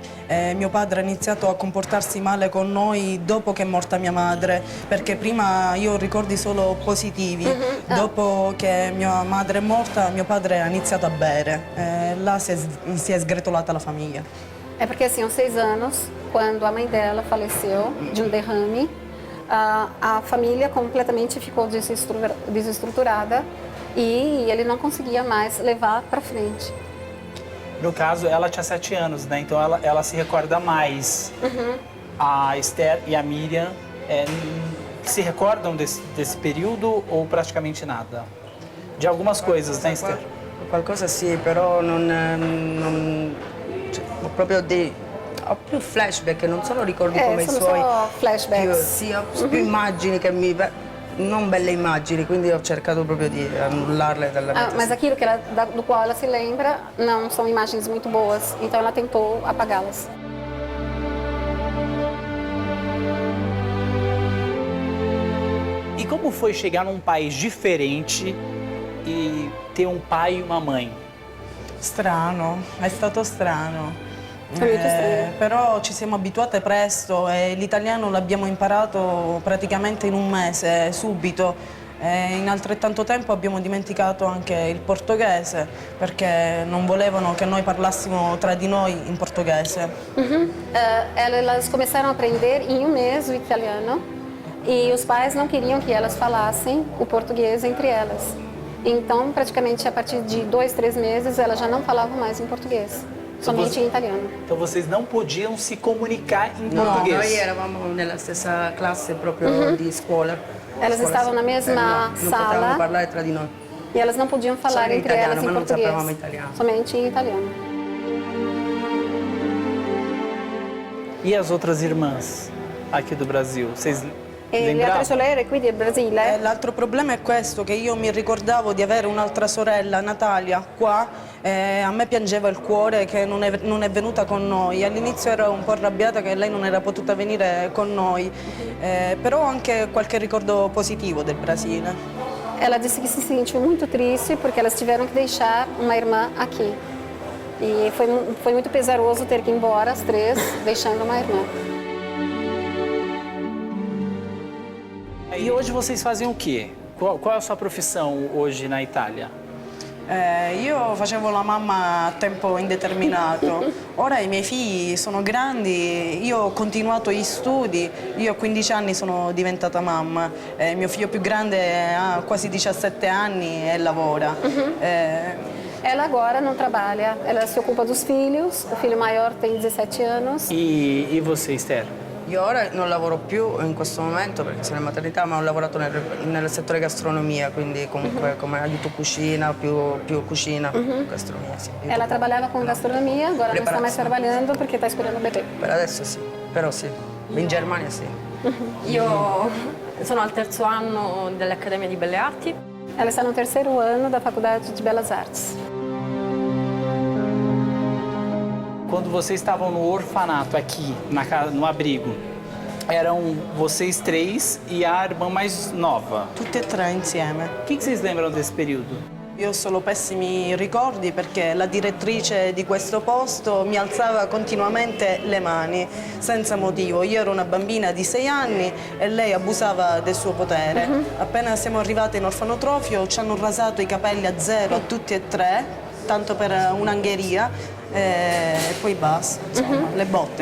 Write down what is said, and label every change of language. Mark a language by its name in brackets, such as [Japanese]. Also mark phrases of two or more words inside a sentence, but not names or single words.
[Italian] Mio padre ha iniziato a comportarsi male con noi dopo che è morta mia madre, perché prima io ho ricordi solo positivi. Dopo che mia madre è morta, mio padre ha iniziato a bere. Là si è sgretolata la famiglia. [Portuguese] É porque assim, aos 6 anos, quando a mãe dela faleceu de um derrame, a família completamente ficou desestruturada e ele não conseguia mais levar para frente. No caso, ela tinha 7 anos, né? Então ela se recorda mais. A Esther e a Miriam se recordam desse período ou praticamente nada? De algumas coisas, né, Esther? [Italian] Qualcosa sì, però cioè, ho proprio ho più flashback, non solo ricordi come i sono suoi. [Portuguese] só flashbacks. [Italian] Sì, ho più immagini che non belle immagini, quindi ho cercato proprio di annullarle dalla mia [Portuguese] Mas aquilo que do qual ela se lembra não são imagens muito boas, então ela tentou apagá-las. E como foi chegar num país diferente e ter um pai e uma mãe? [Italian] Strano, è stato strano. È molto strano. Però ci siamo abituate presto e l'italiano l'abbiamo imparato praticamente in un mese, subito. In altrettanto tempo abbiamo dimenticato anche il portoghese perché non volevano che noi parlassimo tra di noi in portoghese. [Portuguese] Elas começaram a aprender em um mês o italiano e os pais não queriam que elas falassem o português entre elas. Então, praticamente a partir de 2, 3 meses, elas já não falavam mais em português, somente em italiano. Então vocês não podiam se comunicar em [Italian] No, [Portuguese] português? [Italian] noi eravamo nella stessa classe proprio di scuola. [Portuguese] Elas estavam na mesma [Italian] Non [Portuguese] sala [Italian] potevamo parlare tra di noi. [Portuguese] e elas não podiam falar Só em entre italiano, elas em mas não português, [Italian] sapevamo italiano. [Portuguese] somente em italiano. E as outras irmãs aqui do Brasil? Vocês [Italian] E le altre [Portuguese] lembravam? [Italian] sorelle qui del Brasile, L'altro problema è questo, che io mi ricordavo di avere un'altra sorella, Natalia, qua. A me piangeva il cuore che non è venuta con noi. All'inizio ero un po' arrabbiata che lei non era potuta venire con noi, però ho anche qualche ricordo positivo del Brasile. [Portuguese] ela disse que se sentiu muito triste porque elas tiveram que deixar uma irmã aqui. E foi muito pesaroso ter que ir embora as 3, deixando uma irmã. E hoje vocês fazem o quê? Qual é a sua profissão hoje na Itália? [Italian] Io facevo la mamma a tempo indeterminato, ora i miei figli sono grandi, io ho continuato gli studi, io a 15 anni sono diventata mamma, mio figlio più grande ha quasi 17 anni e lavora. [Portuguese] Ela agora não trabalha, ela se ocupa dos filhos, o filho maior tem 17 anos. E você, Esther? [Italian] Io ora non lavoro più in questo momento perché sono in maternità, ma ho lavorato nel settore gastronomia, quindi comunque come aiuto cucina, più cucina, gastronomia, sì. [Portuguese] Ela trabalhava com gastronomia, agora não está mais trabalhando porque está esperando o bebê. [Italian] Per adesso sì, però sì, in Germania sì. Io sono al 3º anno dell'Accademia di Belle Arti. [Portuguese] Ela está no 3º ano da Faculdade de Belas Artes. Quando vocês estavam no orfanato aqui, no abrigo, eram vocês 3 e a irmã mais nova. [Italian] Tutte e 3 insieme. [Portuguese] O que vocês lembram desse período? [Italian] Io ho solo pessimi ricordi perché la direttrice di questo posto mi alzava continuamente le mani, senza motivo. Io ero una bambina di 6 anni e lei abusava del suo potere. Appena siamo arrivate in orfanotrofio ci hanno rasato i capelli a 0 a tutti e 3, tanto per un'angheria, e poi basta, insomma, le botte.